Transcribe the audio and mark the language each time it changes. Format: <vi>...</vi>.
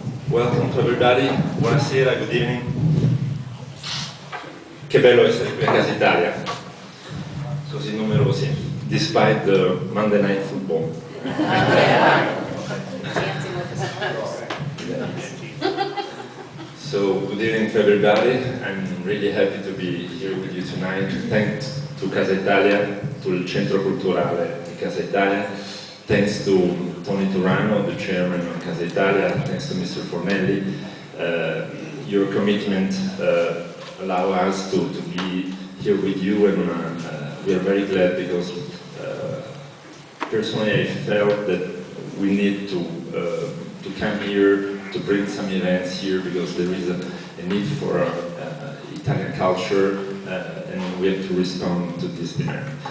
<en>Welcome to everybody, buonasera, good evening.</en> <it>Che bello essere qui a Casa Italia, così numerosi,</it> <en>despite the Monday Night Football. So, good evening to everybody. I'm really happy to be here with you tonight. Thanks to Casa Italia, to il Centro Culturale di Casa Italia. Thanks to Tony Turano, the chairman of Casa Italia, thanks to Mr. Fornelli. Your commitment allow us to be here with you, and we are very glad because personally I felt that we need to come here, to bring some events here, because there is a need for Italian culture, and we have to respond to this demand.</en>